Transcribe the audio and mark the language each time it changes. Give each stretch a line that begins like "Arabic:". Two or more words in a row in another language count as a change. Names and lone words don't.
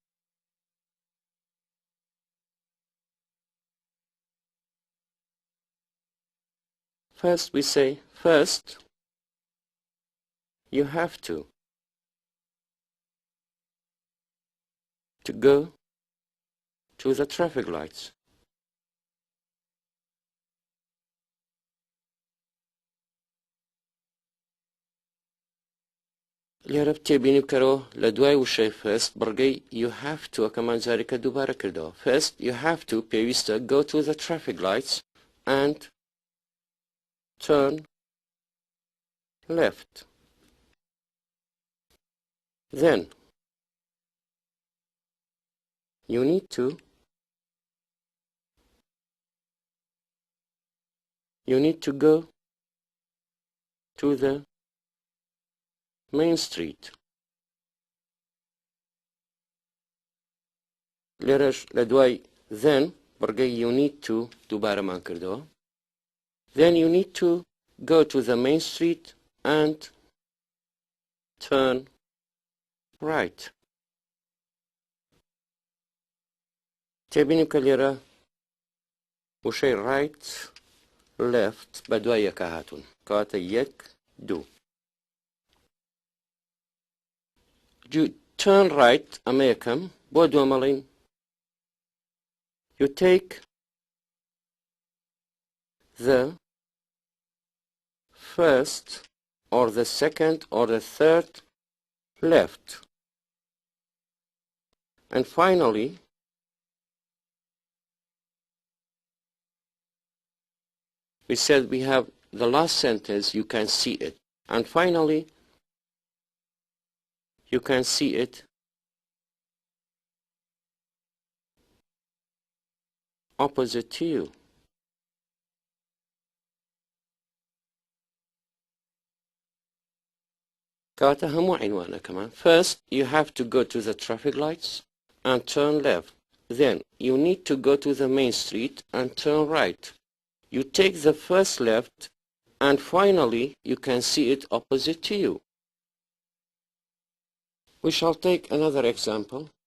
English: First we say, first you have to go to the traffic lights.
Central Kurdish: لێرە تێبینی بکەرەوە لە دوای وشەی first بڕگەی
English: you have to
Central Kurdish: کەمان جارێکە دووبارە کردەوە.
English: First you have to پێویستە go to the traffic lights and turn left. Then you need to go to the Main Street.
Central Kurdish: لێرەش لە دوای then بڕگەی
English: you need to
Central Kurdish: دووبارەمان کردەوە.
English: Then you need to go to the Main Street and turn right.
Central Kurdish: تێبینیم کە لێرە وشەی
English: right left
Central Kurdish: بە دوای یەکە هاتوون کەواتە یەک دوو.
English: Turn right
Central Kurdish: ئەمە یەکەم بۆ دووەمەڵین
English: you take the first or the second or the third left. And finally we said we have the last sentence you can see it. And finally you can see it opposite to you.
Central Kurdish: كاتا همو عنوانه كمان.
English: First you have to go to the traffic lights and turn left. Then you need to go to the main street and turn right. You take the first left and finally you can see it opposite to you. We shall take another example.